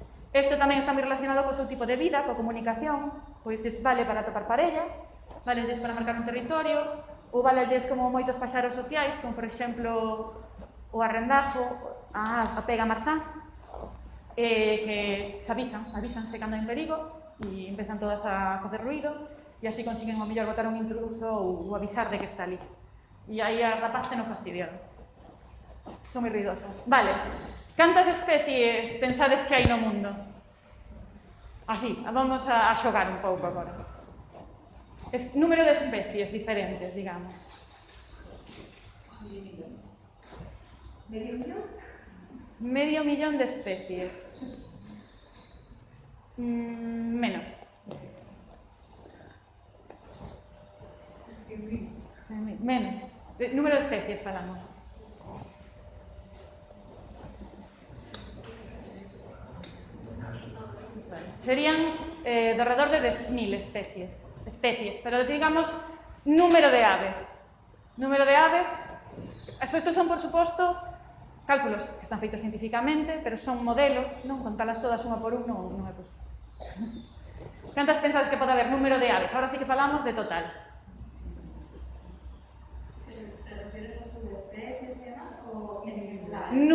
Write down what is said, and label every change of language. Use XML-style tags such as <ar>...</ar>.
<gl>Isto tamén está moi relacionado co seu tipo de vida, coa comunicación, pois vale para topar parella, vale para marcar un territorio, ou vale como moitos paxaros sociais, como por exemplo o arrendajo, a pega marzán, que se avísanse cando hai en perigo e empezan todas a facer ruido e así consiguen ao mellor botar un intruso ou avisar de que está ali. E aí as rapaces non fastidiaron. Son moi ruidosas. Vale, cantas especies pensades que hai no mundo? Así, vamos a xogar un pouco agora. Número de especies diferentes, digamos. Medio millón de especies. Menos. Menos. Número de especies falamos. Serían de alrededor de 10.000 especies, pero digamos número de aves. Número de aves, estos son por suposto cálculos que están feitos científicamente, pero son modelos, non contalas todas unha por un non é posible. Cantas pensades que pode haber número de aves? Ahora sí que falamos de total.</gl> <es>¿Te refieres a subespecies y demás o ejemplares?</es>